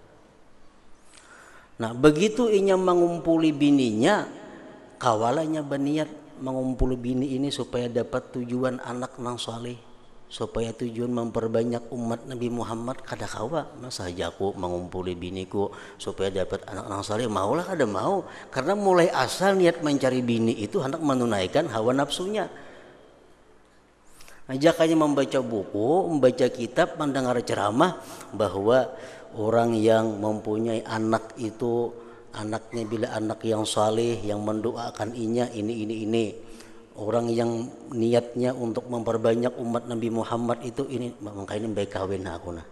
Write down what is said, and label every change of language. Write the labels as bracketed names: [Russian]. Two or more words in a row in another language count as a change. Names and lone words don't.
[Banjar] Nah, begitu inya mengumpuli bininya, kawalanya berniat mengumpuli bini ini supaya dapat tujuan anak nang saleh, supaya tujuan memperbanyak umat Nabi Muhammad. Kada kawa masa aku mengumpuli biniku supaya dapat anak nang saleh, maulah kada mau, karena mulai asal niat mencari bini itu hendak menunaikan hawa nafsunya. [Indonesian] Ajakannya membaca buku, membaca kitab, mendengar ceramah bahwa orang yang mempunyai anak itu anaknya bila anak yang saleh yang mendoakan inya ini. Orang yang niatnya untuk memperbanyak umat Nabi Muhammad itu ini, makanya baik kawin aku nah.